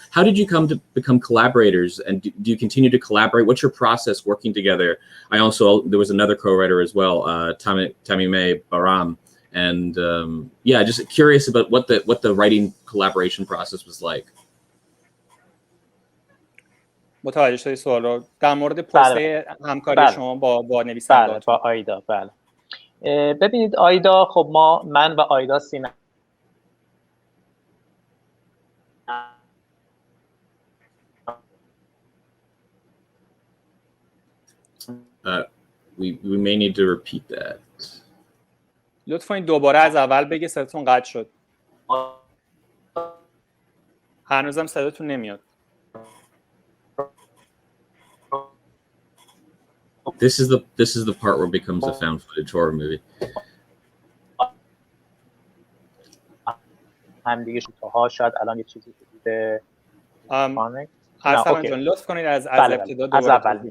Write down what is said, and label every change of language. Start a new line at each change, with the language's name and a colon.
English: How did you come to become collaborators, and do you continue to collaborate? What's your process working together? There was another co-writer as well, Tamime Baram. And just curious about what the writing collaboration process was like.
Persian: متوجه شدی سوال رو در مورد پروسه همکاری شما با نویسنده؟ با آیدا. بله. ببینید آیدا، خب من و آیدا سینما
English: we may need to repeat that.
Persian: لطفاً این دوباره از اول بگه، صداتون قطع شد. هنوزم صداتون نمیاد.
English: This is the part where it becomes a found footage horror movie.
Persian: هم دیگه شوتاها شاید الان یه چیزی بوده. حسن جان لطف کنید از ابتدا دوباره